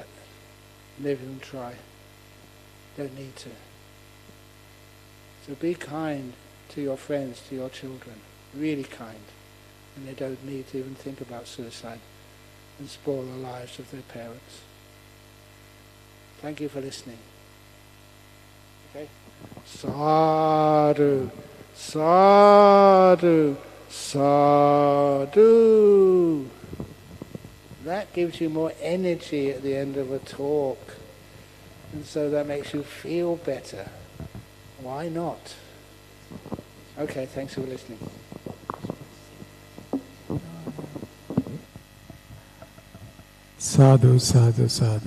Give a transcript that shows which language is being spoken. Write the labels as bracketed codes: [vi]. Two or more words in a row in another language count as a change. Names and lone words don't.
[en] Never even try. Don't need to. So be kind to your friends, to your children. Really kind. And they don't need to even think about suicide and spoil the lives of their parents. Thank you for listening. [pi] Okay? Sadhu, sadhu, sadhu. [en] That gives you more energy at the end of a talk. And so that makes you feel better. Why not? Okay, thanks for listening. [pi] Sadhu, sadhu, sadhu.